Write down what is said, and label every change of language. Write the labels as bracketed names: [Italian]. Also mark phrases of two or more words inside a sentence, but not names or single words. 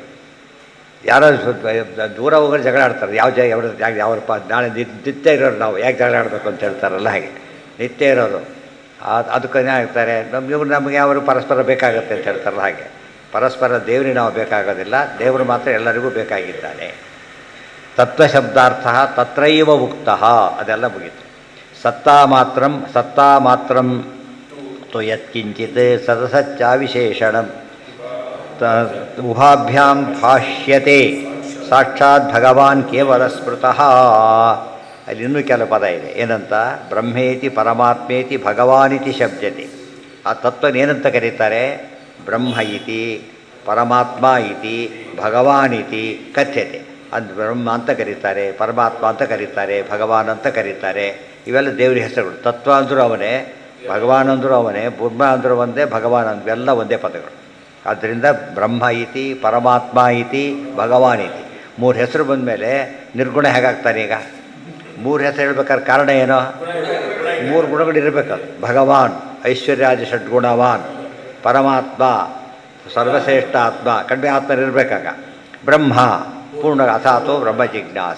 [Kannada] ಯಾರೋ ದೂರ ಹೋಗೋರು ಜಗಳ ಆಡ್ತಾರೆ, ಯಾವಪ್ಪ ನಾಳೆ ನಿತ್ಯ ಇರೋರು ನಾವು ಯಾಕೆ ಜಗಳ ಆಡಬೇಕು ಅಂತ ಹೇಳ್ತಾರಲ್ಲ, ಹಾಗೆ ನಿತ್ಯ ಇರೋರು ಅದಕ್ಕೆ ಏನಾಗ್ತಾರೆ, ನಮಗೆ ಯಾವರು ಪರಸ್ಪರ ಬೇಕಾಗುತ್ತೆ ಅಂತ ಹೇಳ್ತಾರಲ್ಲ, ಹಾಗೆ ಪರಸ್ಪರ ದೇವರಿಗೆ ನಾವು ಬೇಕಾಗೋದಿಲ್ಲ, ದೇವರು ಮಾತ್ರ ಎಲ್ಲರಿಗೂ ಬೇಕಾಗಿದ್ದಾನೆ. [Sanskrit] ತತ್ವಶಬ್ದಾರ್ಥ ತತ್ರೈವ ಉಕ್ತ, [Kannada] ಅದೆಲ್ಲ ಮುಗೀತು. [Sanskrit] ಸತ್ತಾ ಮಾತ್ರಂ ತು ಯತ್ಕಿಂಚಿತ್ ಸದಸಚ್ಚ ವಿಶೇಷಣಂ ಉಭಾಭ್ಯಾಂ ಭಾಷ್ಯತೆ ಸಾಕ್ಷಾತ್ ಭಗವಾನ್ ಕೇವಲ ಸ್ಮೃತಃ. [Kannada] ಅಲ್ಲಿ ಇನ್ನೂ ಕೆಲವು ಪದ ಇದೆ. ಏನಂತ? [Sanskrit] ಬ್ರಹ್ಮೇತಿ ಪರಮಾತ್ಮೇತಿ ಭಗವಾನಿತಿ ಶಬ್ದತೆ. [Kannada] ಆ ತತ್ವನೇನಂತ ಕರೀತಾರೆ? [Sanskrit] ಬ್ರಹ್ಮ ಇತಿ ಪರಮಾತ್ಮ ಇತಿ ಭಗವಾನಿತಿ ಕಥ್ಯತೆ. [Kannada] ಅದು ಬ್ರಹ್ಮ ಅಂತ ಕರೀತಾರೆ, ಪರಮಾತ್ಮ ಅಂತ ಕರೀತಾರೆ, ಭಗವಾನ್ ಅಂತ ಕರೀತಾರೆ. ಇವೆಲ್ಲ ದೇವರ ಹೆಸರುಗಳು. ತತ್ವ ಅಂದರೂ ಅವನೇ, ಭಗವಾನ್ ಅಂದರೂ ಅವನೇ, ಬ್ರಹ್ಮ ಅಂದರೂ ಒಂದೇ, ಭಗವಾನ್ ಅಂದರೂ ಎಲ್ಲ ಒಂದೇ ಪದಗಳು. ಆದ್ದರಿಂದ [Sanskrit] ಬ್ರಹ್ಮ ಇತಿ ಪರಮಾತ್ಮ ಇತಿ ಭಗವಾನ್ ಇತಿ [Kannada] ಮೂರು ಹೆಸರು ಬಂದ ಮೇಲೆ ನಿರ್ಗುಣ ಹೇಗಾಗ್ತಾನೆ? ಈಗ ಮೂರು ಹೆಸರು ಹೇಳ್ಬೇಕಾದ್ರೆ ಕಾರಣ ಏನೋ? ಮೂರು ಗುಣಗಳಿರಬೇಕದು. ಭಗವಾನ್ ಐಶ್ವರ್ಯಾದಿ ಷಡ್ಗುಣವಾನ್, ಪರಮಾತ್ಮ ಸರ್ವಶ್ರೇಷ್ಠ ಆತ್ಮ, ಕಡಿಮೆ ಆತ್ಮನಿರಬೇಕಾಗ, ಬ್ರಹ್ಮ ಪೂರ್ಣ [Sanskrit] ಅಥಾತೋ ಬ್ರಹ್ಮ ಜಿಜ್ಞಾಸ.